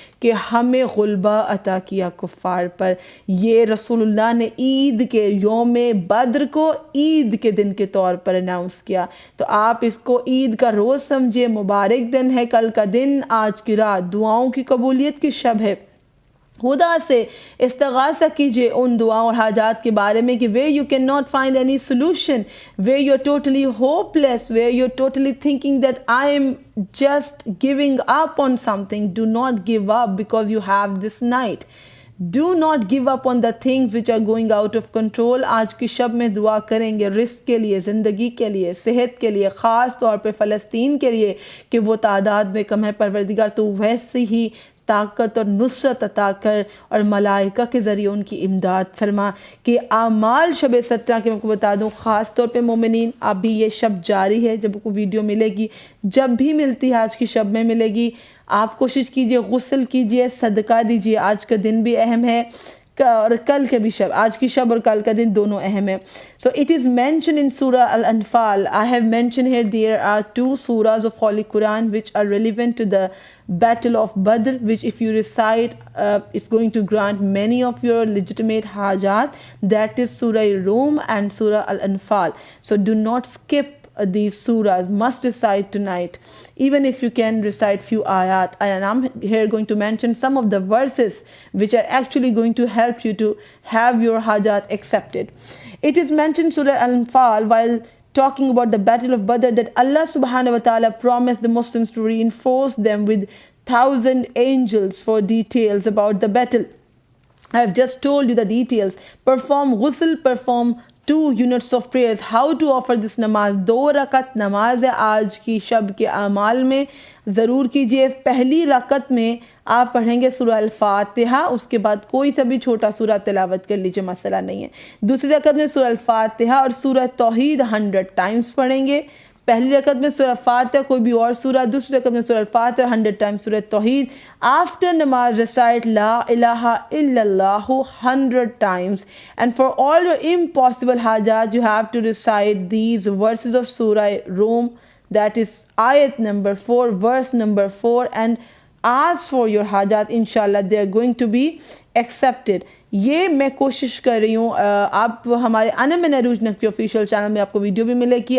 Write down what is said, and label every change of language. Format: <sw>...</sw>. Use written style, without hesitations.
<ur>کہ ہمیں غلبہ عطا کیا کفار پر۔ یہ رسول اللہ نے عید کے یوم بدر کو عید کے دن کے طور پر اناؤنس کیا، تو آپ اس کو عید کا روز سمجھے، مبارک دن ہے کل کا دن، آج کی رات دعاؤں کی قبولیت کی شب ہے۔ خدا سے استغاثہ کیجئے ان دعاؤں اور حاجات کے بارے میں کہ</ur> <en>where you cannot find any solution, where you're totally hopeless, where you're totally thinking that I am just giving up on something. Do not give up because you have this night. Do not give up on the things which are going out of control.</en> <ur>آج کی شب میں دعا کریں گے رزق کے لیے، زندگی کے لیے، صحت کے لیے، خاص طور پہ فلسطین کے لیے کہ وہ تعداد میں کم ہے، پروردگار تو ویسے ہی طاقت اور نصرت عطا کر اور ملائکہ کے ذریعے ان کی امداد فرما۔ کہ اعمال شب 17 کے میں کو بتا دوں، خاص طور پہ مومنین ابھی یہ شب جاری ہے، جب کو ویڈیو ملے گی، جب بھی ملتی ہے آج کی شب میں ملے گی، آپ کوشش کیجئے غسل کیجئے، صدقہ دیجئے، آج کا دن بھی اہم ہے اور کل کے بھی شب، آج کی شب اور کل کا دن دونوں اہم ہے۔</ur> <en>So it is mentioned in Surah Al-Anfal. I have mentioned here there are 2 surahs of Holy Quran which are relevant to the Battle of Badr, which if you recite, it's going to grant many of your legitimate hajat. That is Surah Rum and Surah Al-Anfal. So do not skip these surahs, must recite tonight, even if you can recite few ayat. And I'm here going to mention some of the verses which are actually going to help you to have your hajat accepted. It is mentioned Surah Al-Anfal while talking about the Battle of Badr that Allah subhanahu wa ta'ala promised the Muslims to reinforce them with 1,000 angels for details about the battle. I have just told you the details. Perform ghusl, perform 2 units of prayers. How to offer this namaz?</en> <ur>2 رکعت نماز ہے آج کی شب کے اعمال میں، ضرور کیجئے۔ پہلی رکعت میں آپ پڑھیں گے سورہ الفاتحہ، اس کے بعد کوئی سا بھی چھوٹا سورہ تلاوت کر لیجئے، مسئلہ نہیں ہے۔ دوسری رکعت میں سورہ الفاتحہ اور سورہ توحید 100 ٹائمز پڑھیں گے۔ پہلی رکعت میں سورہ فاتحہ کوئی بھی اور سورہ, دوسری رکعت میں سورہ الفاتحہ 100 times سورہ توحید.</ur> <en>After namaz recite La ilaha illallah 100 times. And for all your impossible hajat you have to recite these verses of Surah Rum, that is ayat number 4, verse number 4, and ask for your hajat. Inshallah they are going to be accepted.</en> <ur>یہ میں کوشش کر رہی ہوں, آپ ہمارے انا من عروج نقوی آفیشیل چینل میں آپ کو ویڈیو بھی ملے گی.</ur>